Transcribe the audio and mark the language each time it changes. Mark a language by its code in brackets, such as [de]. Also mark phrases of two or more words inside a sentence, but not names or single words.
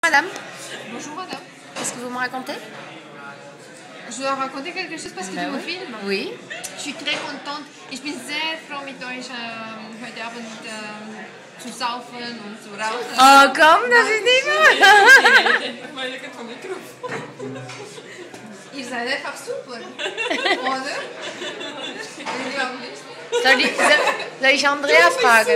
[fr] Madame, Bonjour madame. qu'est-ce que vous me racontez? Je dois raconter quelque chose parce que tu me filmes. Oui. [de] Ich bin [fr] très contente. [de] Ich bin sehr froh mit euch heute Abend zu saufen und zu rauchen. Oh komm, das ist nicht wahr. Ihr seid einfach super. Oder? Soll ich Andrea fragen?